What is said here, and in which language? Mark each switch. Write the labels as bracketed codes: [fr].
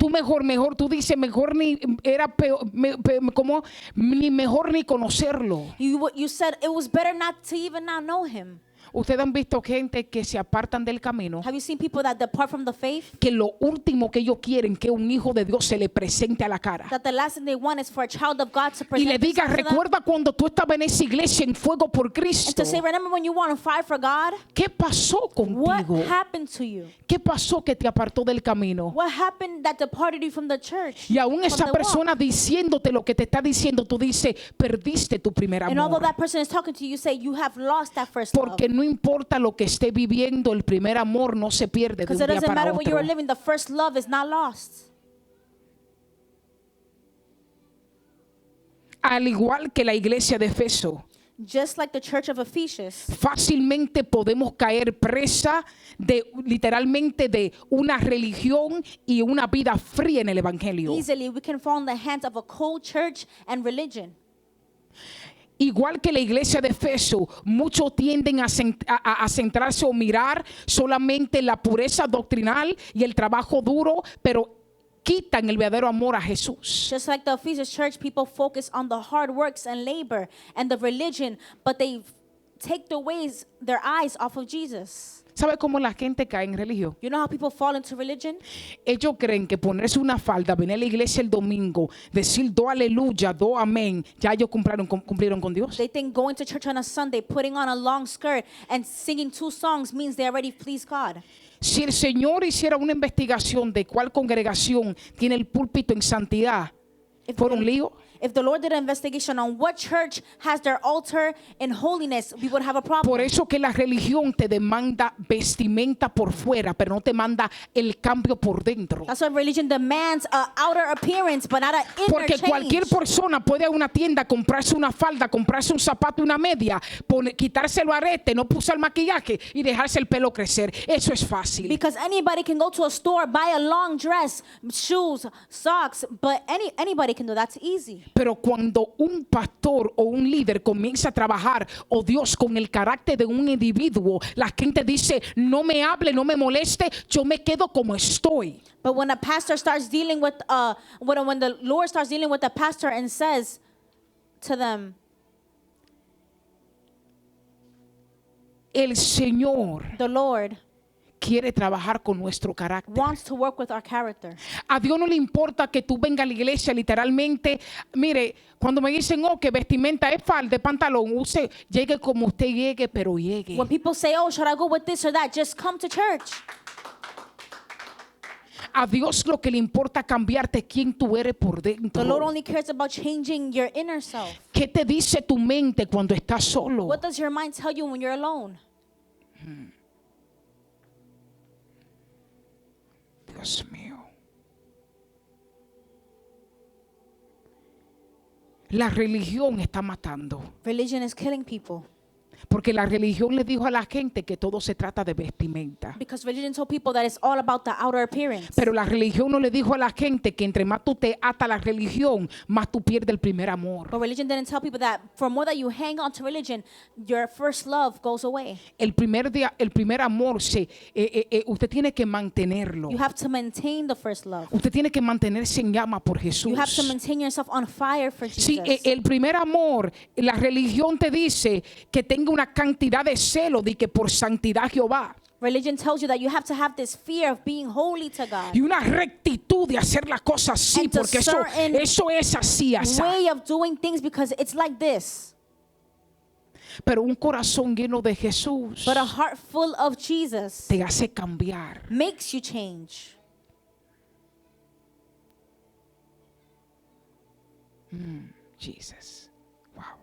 [es] Tú mejor, tú dices, mejor ni era peor, como ni mejor ni conocerlo. [en] You said it was better not to even not know him. [es] Ustedes han visto gente que se apartan del camino, [en] Have you seen people that depart from the faith? [es] que lo último que ellos quieren que un hijo de Dios se le presente a la cara [en] That the last thing they want is for a child of God to [es] y le [en] present [es] diga, [en] themselves to them [es] recuerda cuando tú estabas en esa iglesia en fuego por [en] and [es] Cristo. [en] to say, remember when you want to fight for God? [es] ¿Qué pasó [en] What [es] contigo? [en] happened to you? [es] ¿Qué pasó que te apartó del camino? [en] What happened that departed you from the church? [es] Y aún [en] from [es] esa [en] the walk? [es] persona diciéndote lo que te está diciendo, tú dices, perdiste tu primer [en] And although [es] amor. [en] that person is talking to you, you say you have lost that first love. [es] Porque no importa lo que esté viviendo, el primer amor no se pierde de [en] Because [es] un [en] it [es] día [en] doesn't [es] para [en] matter what you are [es] otro. [en] living, the first love is not lost. [es] Al igual que la iglesia de Efeso, [en] Just like the church of Ephesus, [es] fácilmente podemos caer presa de literalmente de una religión y una vida fría en el evangelio. [en] easily we can fall in the hands of a cold church and religion. [es] Igual que la iglesia de Efeso, muchos tienden a centrarse o mirar solamente la pureza doctrinal y el trabajo duro, pero quitan el verdadero amor a Jesús. [en] Just like the Ephesus church, people focus on the hard works and labor and the religion, but they take their eyes off of Jesus. [es] ¿Sabe cómo la gente cae en religión? [en] You know how people fall into religion? [es] Ellos creen que ponerse una falda, venir a la iglesia el domingo, decir do aleluya, do amén, ya ellos cumplieron con Dios. [en] They think going to church on a Sunday, putting on a long skirt and singing 2 songs means they already please God. [es] Si el Señor hiciera una investigación de cuál congregación tiene el púlpito en santidad, ¿fuera un lío? [en] If the Lord did an investigation on what church has their altar in holiness, we would have a problem. [es] Por eso que la religión te demanda vestimenta por fuera, pero no te manda el cambio por dentro. [en] That's why religion demands an outer appearance, but not an inner [es] Porque [en] change. [es] cualquier persona puede ir a una tienda, comprarse una falda, comprarse un zapato y una media, quitarse el arete, no puso el maquillaje y dejarse el pelo crecer. Eso es fácil. [en] Because anybody can go to a store, buy a long dress, shoes, socks, but anybody can do that. That's easy. [es] Pero cuando un pastor o un líder comienza a trabajar, o Dios, con el carácter de un individuo, la gente dice, no me hable, no me moleste, yo me quedo como estoy. [en] But when a pastor starts dealing with, when the Lord starts dealing with a pastor and says to them, [es] El Señor [en] the Lord [es] quiere trabajar con nuestro carácter. [en] wants to work with our character. [es] A Dios no le importa que tú vengas a la iglesia literalmente. Mire, cuando me dicen, oh, que vestimenta es falda, pantalón, llegue como usted llegue, pero llegue. [en] When people say, oh, should I go with this or that? Just come to church. [es] A Dios lo que le importa es cambiarte quién tú eres por [en] The Lord [es] dentro. [en] only cares about changing your inner self. [es] ¿Qué te dice tu mente cuando estás solo? [en] What does your mind tell you when you're alone? [es] Dios mío. La religión está matando. [en] Religion is killing people. [es] Porque la religión le dijo a la gente que todo se trata de vestimenta. [en] Because religion told people that it's all about the outer appearance. [es] Pero la religión no le dijo a la gente que entre más tú te atas a la religión, más tú pierdes el primer amor. [en] But religion didn't tell people that for more that you hang on to religion, your first love goes away. [es] El primer amor, usted tiene que mantenerlo. [en] You have to maintain the first love. [es] Usted tiene que mantenerse en llama por Jesús. [en] You have to maintain yourself on fire for [es] Sí, [en] Jesus. [es] el primer amor, la religión te dice que tenga una cantidad de celo de que por santidad Jehová. [en] Religion tells you that you have to have this fear of being holy to God. [es] Y una rectitud de hacer las cosas así, [en] And to [es] porque eso es así, así. [en] Way of doing things because it's like this. [es] Pero un corazón lleno de Jesús [en] But a heart full of Jesus [es] te hace cambiar. [en] makes you change. Jesus. Wow.